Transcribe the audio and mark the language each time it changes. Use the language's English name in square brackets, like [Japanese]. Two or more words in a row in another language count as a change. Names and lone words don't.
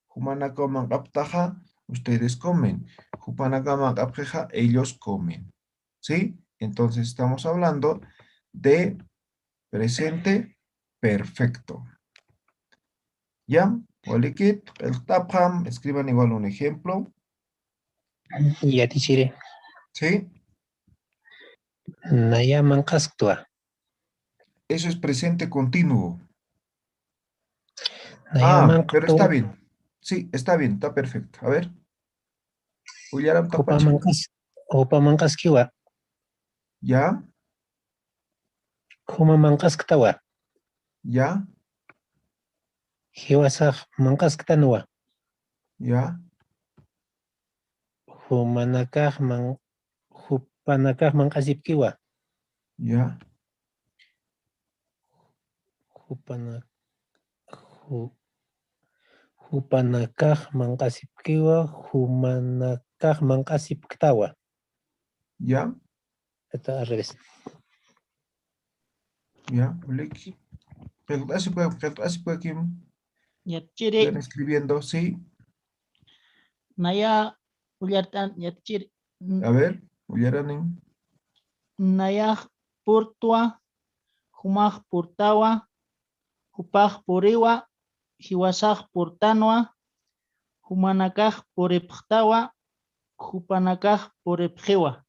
[Spanish] Ustedes comen. Ellos comen. ¿Sí? Entonces estamos hablando de presente perfecto. ¿Ya? Olikit, el tapam, escriban igual un ejemplo. Ya teacher. ¿Sí? [Aymara] Naya manqastua. [Spanish] Eso es presente continuo. [Aymara] Naya [Spanish] Pero está bien. Sí, está bien, está perfecto. A ver. [Aymara] Uyaram tapachi. Opa manqaskiwa. [Spanish] ¿Ya? [Aymara] Huma manqasktawa. [Spanish] ¿Ya? [Aymara] Hiwasaq manqasktanwa. [Spanish] ¿Ya? [Aymara] Humanakaq hupanakaq manqasipkiwa. [Spanish] ¿Ya? [Aymara] Hupanakaq manqasipkiwa, humanakaq manqasipktawa. [Spanish] ¿Ya? Está al revés. ¿Ya? Oliki. Así puede aquí. [Aymara] Ya chiri. [Spanish] Van escribiendo, sí. [Aymara] Naya uyartan ya chiri. [Spanish] A ver, [Aymara] uyaranin. Naya purtua. Humaj purtawa. Hupaj puriwa. Hiwasaj purtanwa. Humanakaj puriptawa. Hupanakaj puripjiwa.